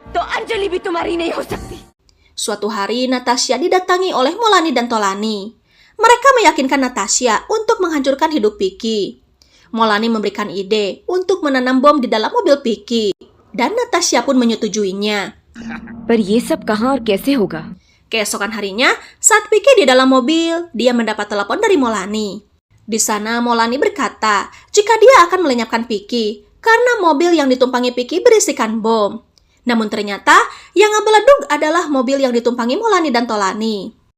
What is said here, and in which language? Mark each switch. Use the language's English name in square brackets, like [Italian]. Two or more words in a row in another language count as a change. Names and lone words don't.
[Indonesian] Suatu hari, Natasha didatangi oleh Molani dan Tolani. Mereka meyakinkan Natasha untuk menghancurkan hidup Vicky. Molani memberikan ide untuk menanam bom di dalam mobil Vicky, dan Natasha pun menyetujuinya. [Hindi] पर ये सब कहाँ और कैसे होगा? [Indonesian] Keesokan harinya, saat Vicky di dalam mobil, dia mendapat telepon dari Molani. Di sana, Molani berkata jika dia akan melenyapkan Vicky karena mobil yang ditumpangi Vicky berisikan bom. Namun ternyata yang meleduk adalah mobil yang ditumpangi Molani dan Tolani.